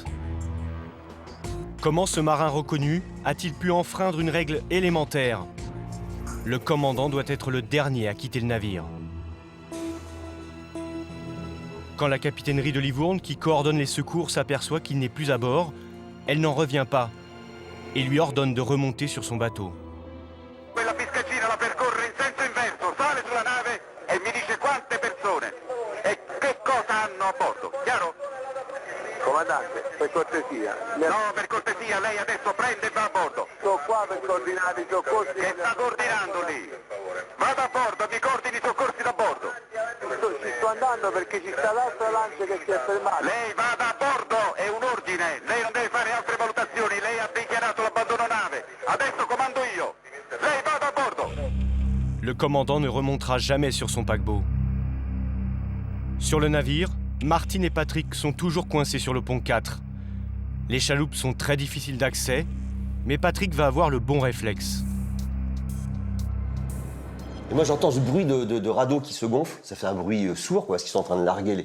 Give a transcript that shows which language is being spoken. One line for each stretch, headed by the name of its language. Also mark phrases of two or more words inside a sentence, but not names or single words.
French: Comment ce marin reconnu a-t-il pu enfreindre une règle élémentaire? Le commandant doit être le dernier à quitter le navire. Quand la capitainerie de Livourne, qui coordonne les secours, s'aperçoit qu'il n'est plus à bord, elle n'en revient pas et lui ordonne de remonter sur son bateau.
Italian: Quella fiscaccina la percorre in senso inverso, sale sulla nave e mi dice quante persone e che cosa hanno a bordo, chiaro? Comandante, per cortesia. No, per cortesia, lei adesso prende e va a bordo. Sto qua per coordinare i soccorsi. Che sta coordinando lì? Vada a bordo, mi coordini i soccorsi da bordo. Ci sto andando perché ci sta l'altra lancia che si è fermata. Lei vada a bordo, è un ordine, lei non deve fare altre valutazioni, lei ha dichiarato l'abbandono nave. Adesso comando io. Lei vada a bordo.
French: Le commandant ne remontera jamais sur son paquebot. Sur le navire, Martine et Patrick sont toujours coincés sur le pont 4. Les chaloupes sont très difficiles d'accès, mais Patrick va avoir le bon réflexe. Et moi j'entends ce bruit de radeau qui se gonfle, ça fait un bruit sourd, parce qu'ils sont en train de larguer.